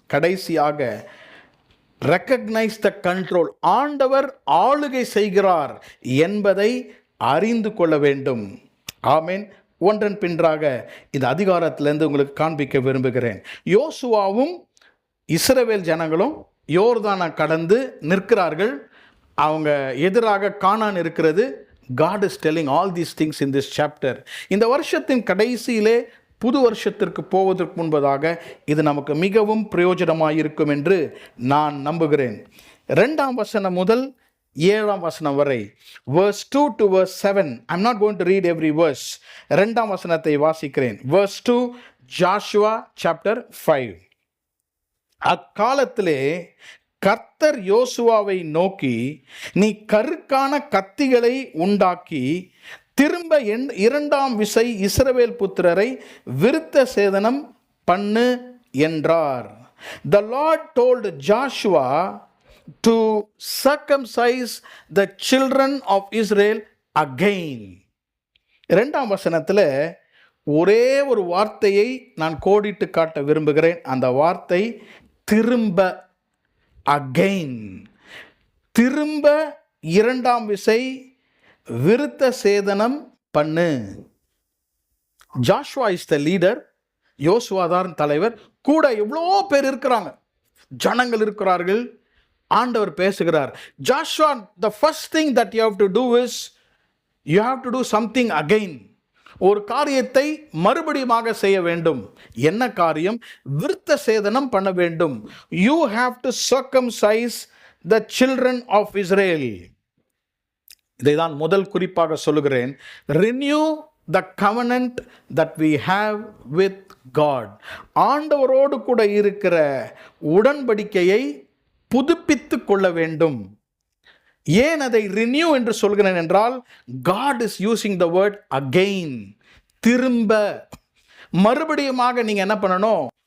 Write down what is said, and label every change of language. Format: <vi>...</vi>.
<ta>கடைசியாக,</ta> <en>recognise the control,</en> <ta>ஆண்டவர் ஆளுகை செய்கிறார் என்பதை அறிந்து கொள்ள வேண்டும். ஆமென். ஒன்றன் பின்றாக இந்த அதிகாரத்திலிருந்து உங்களுக்கு காண்பிக்க விரும்புகிறேன். யோசுவாவும் இஸ்ரவேல் ஜனங்களும் யோர்தானை கடந்து நிற்கிறார்கள். அவங்க எதிராக கானான் இருக்கிறது.</ta> <en>God is telling all these things in this chapter.</en> <ta>இந்த வருஷத்தின் கடைசியிலே புது வருஷத்திற்கு போவதற்கு முன்பதாக இது நமக்கு மிகவும் பிரயோஜனமாயிருக்கும் என்று நான் நம்புகிறேன். 2ஆம் வசனம் முதல் 7ஆம் வசனம் வரை,</ta> <en>verse 2 to verse 7. I'm not going to read every verse.</en> <ta>2ஆம் வசனத்தை வாசிக்கிறேன்.</ta> <en>verse 2, Joshua chapter 5.</en> <ta>அக்காலத்திலே கர்த்தர் யோசுவாவை நோக்கி, நீ கருக்கான கத்திகளை உண்டாக்கி திரும்ப 2ஆம் விசை இஸ்ரவேல் புத்திரரை விருத்த சேதனம் பண்ணு என்றார்.</ta> <en>The Lord told Joshua to circumcise the children of Israel again.</en> <ta>2ஆம் வசனத்தில் ஒரே ஒரு வார்த்தையை நான் கோடிட்டு காட்ட விரும்புகிறேன். அந்த வார்த்தை திரும்ப, அகைன். திரும்ப 2ஆம் விசை விருத்த சேதனம் பண்ணு.</ta> <en>Joshua is the leader,</en> <ta>யோசுவா தான் தலைவர். கூட எவ்வளோ பேர் இருக்கிறாங்க, ஜனங்கள் இருக்கிறார்கள். ஆண்டவர் பேசுகிறார், Joshua,</ta> <en>the first thing that you have to do is you have to do something again.</en> <ta>ஒரு காரியத்தை மறுபடியுமாக செய்ய வேண்டும். என்ன காரியம்? விருத்த சேதனம் பண்ண வேண்டும்.</ta> <en>You have to circumcise the children of Israel.</en> <ta>இதை தான் முதல் குறிப்பாக சொல்லுகிறேன்.</ta> <en>Renew the covenant that we have with God.</en> <ta>ஆண்டவரோடு கூட இருக்கிற உடன்படிக்கையை புதுப்பித்து கொள்ள வேண்டும். ஏன் அதை ரினியூ என்று சொல்கிறேன் என்றால்,</ta> <en>God is using the word again.</en> <ta>திரும்ப, மறுபடியுமாக நீங்க என்ன பண்ணணும்?</ta>